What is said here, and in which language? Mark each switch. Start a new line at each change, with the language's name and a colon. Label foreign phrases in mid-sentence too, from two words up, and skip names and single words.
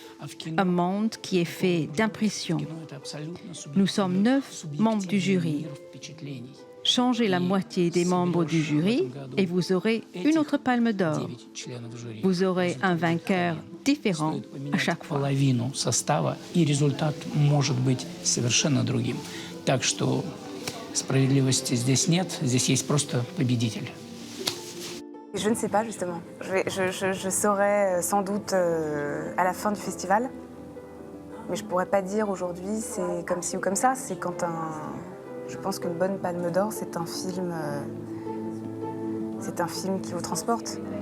French: Un monde qui est fait d'impressions. Nous sommes 9 membres du jury. Changez la moitié des membres du jury et vous aurez une autre Palme d'Or. Vous aurez un vainqueur différent à chaque fois.
Russian: И результат может быть совершенно другим. Так что справедливости здесь нет, здесь есть просто победитель.
French: Je ne sais pas, justement. Je saurai sans doute à la fin du festival. Mais je ne pourrais pas dire aujourd'hui, c'est comme ci ou comme ça. C'est quand Je pense qu'une bonne Palme d'Or, c'est un film qui vous transporte.